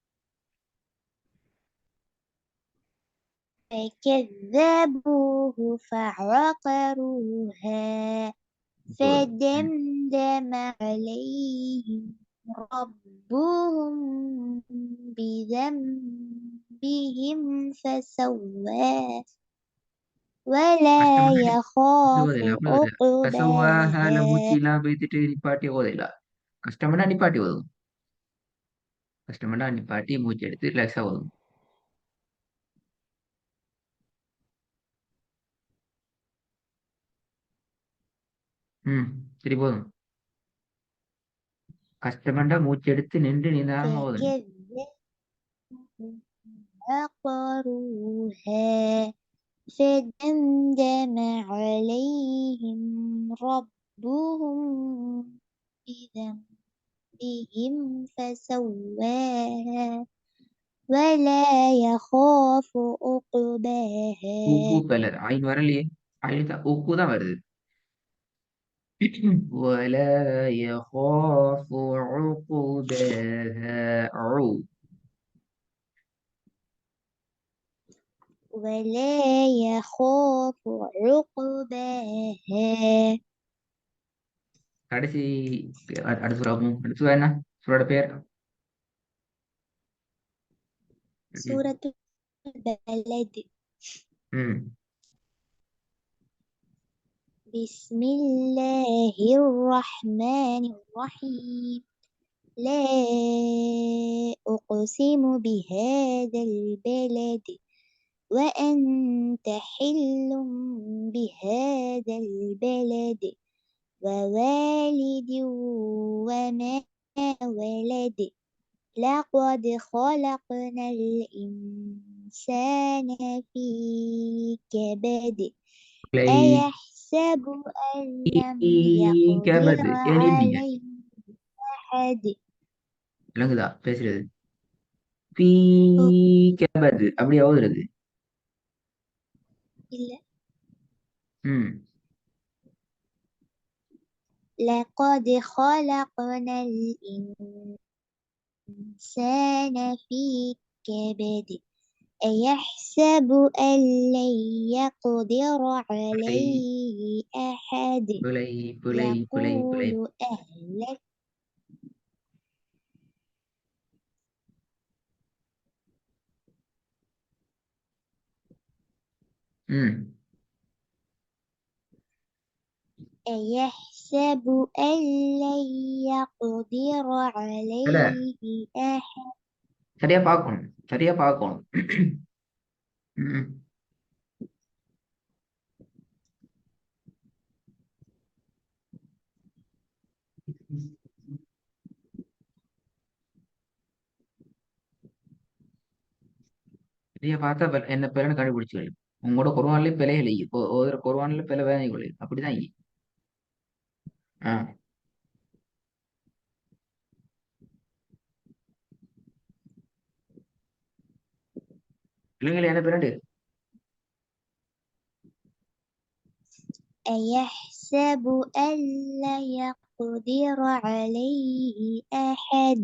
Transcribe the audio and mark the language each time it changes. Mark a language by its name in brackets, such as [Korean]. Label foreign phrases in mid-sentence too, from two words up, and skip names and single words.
[Arabic] فكذبوه فعقروها فدمدم عليهم ربهم بذنبهم فسواها ولا يخاف عقباها. [Tamil] கஷ்டம்னா நிப்பாட்டி ஓதும். கஷ்டம்னா நிப்பாட்டி மூச்சு எடுத்து ரிலாக்ஸா ஓதும். சரி போதும். கஷ்டமண்டா மூச்சு எடுத்து நின்று நிதானமா ஓதுங்க. [Arabic] عقروها فدمدم عليهم ربهم بذنبهم فسواها ولا يخاف عقباها. [Tamil] ஐன் வரலையே. ஊக்கு தான் வருது. [Arabic] ولا يخاف عقباها. ولا يخاف عقباها. [Tamil] கடைசி அடுத்த சூரா என்ன? சூரோட பேர் சூரத்துல் பலத். [Arabic] بسم الله الرحمن الرحيم لا أقسم بهذا البلد وأنت حل بهذا البلد ووالد وما ولد لقد خلقنا الإنسان في كبد [Tamil] பிழை. [Arabic] أيحسب أن لم يقدر [Tamil] கபது ஏன் இல்லைங்க? [Arabic] عليه أحد [Tamil] விளங்குதா பேசுறது? பீ ஓ கபது அப்படி ஓதுறது. இல்ல ம் [Arabic] لقد خلقنا الإنسان في كبد أيحسب أن لن يقدر [Tamil] பிழை [Arabic] عليه أحد [Tamil] பிழை பிழை பிழை பிழை. [Arabic] يقول أهلك ம் أيحسب أن لن يقدر [Tamil] இல்ல, [Arabic] عليه أحد [Tamil] சரியா பார்க்கணும், சரியா பார்க்கணும். ம் சரியா பார்த்தா என்ன பேருன்னு கண்டுபிடிச்சு. உங்களோட குர்ஆன்லயே பிழைகள் இப்போ ஒரு குர்ஆன்ல பிழை வேலை அப்படிதான் இங்க. ஆ இல்லைங்களா? என்ன பேருண்டு? [Arabic] أيحسب أن لن يقدر عليه أحد